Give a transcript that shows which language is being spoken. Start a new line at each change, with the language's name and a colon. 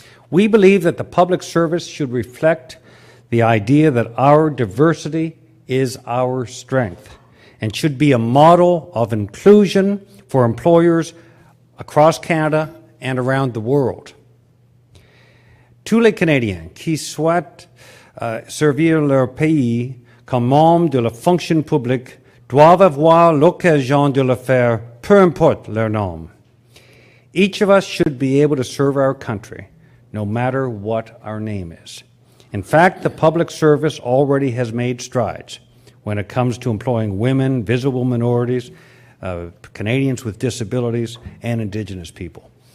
English: We believe that the public service should reflect the idea that our diversity is our strength and should be a model of inclusion for employers across Canada and around the world.
French: Tous les Canadiens qui souhaitent servir leur pays comme membres de la fonction publique doivent avoir l'occasion de le faire, peu importe leur nom.
English: Each of us should be able to serve our country, no matter what our name is. In fact, the public service already has made strides when it comes to employing women, visible minorities, Canadians with disabilities, and Indigenous people.